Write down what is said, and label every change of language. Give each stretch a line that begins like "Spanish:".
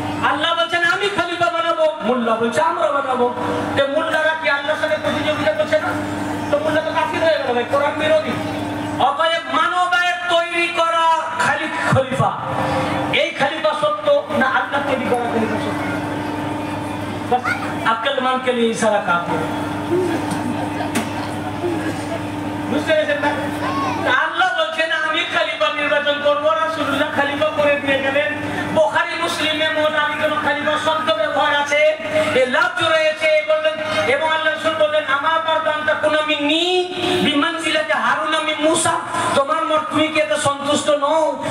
Bangla: আল্লাহ বলেন আমি খলিফা বানাবো, মুল্লা বলছে আমরা বানাবো। তে মুল্লারা কি আল্লাহর সাথে প্রতিযোগিতা করছে না? তো মোল্লা তো কাফির হয়ে গেল ভাই, কোরআন বিরোধী। অতএব মানবের তৈরি করা খলিফা, এই খলিফা সত্য না আল্লাহ তৈরি করা খলিফা সত্য?
Hindi: बस अक्लमंद के लिए इशारा काफी है।
Bangla: বুঝতে পেরেছেন না? আল্লাহ বলছেন আমি খলিফা নির্বাচন করবো, রাসূলুল্লাহ খলিফা করে দিয়ে গেলেন। বুখারী মুসলিমে মোট আমি কোন খলিফা শব্দ ব্যবহার আছে, এই লফজ রয়েছে বললেন, এবং আল্লাহ রাসূল বললেন আমার পরদানটা কোন মিন্নি বিমানজিলাতে হারুন মিন মুসা, তোমার তুমি কি এত সন্তুষ্ট নও?